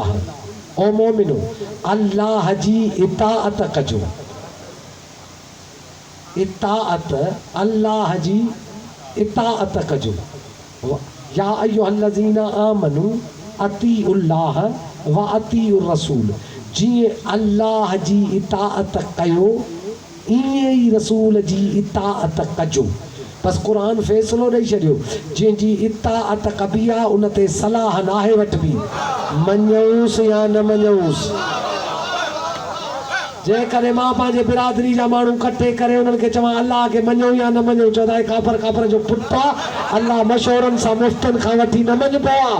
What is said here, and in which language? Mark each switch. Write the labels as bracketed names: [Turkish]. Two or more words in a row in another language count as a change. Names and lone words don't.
[Sindhi] او مومنو اللہ جی اطاعت کجو. اطاعت اللہ جی اطاعت کجو. [Arabic] یا ایوہ الذین آمنوا اطیعوا اللہ و اطیعوا الرسول. [Sindhi] जीअं अल्लाह जी इताअत कयो ईअं ई रसूल जी इताअत कजो। बस क़ुरान फ़ैसिलो ॾेई छॾियो, जंहिंजी इताअत कबी आहे उन ते सलाह नाहे वठिबी, मञूंसि या न मञूंसि। जेकॾहिं मां पंहिंजे बिरादरी जा माण्हू कठे करे उन्हनि खे चवां अल्लाह खे मञो या न मञो, चवंदा आहिनि काफ़र जो पुटु आहे, अल्लाह मशवरनि सां मुफ़्तनि खां वठी न मञिबो आहे।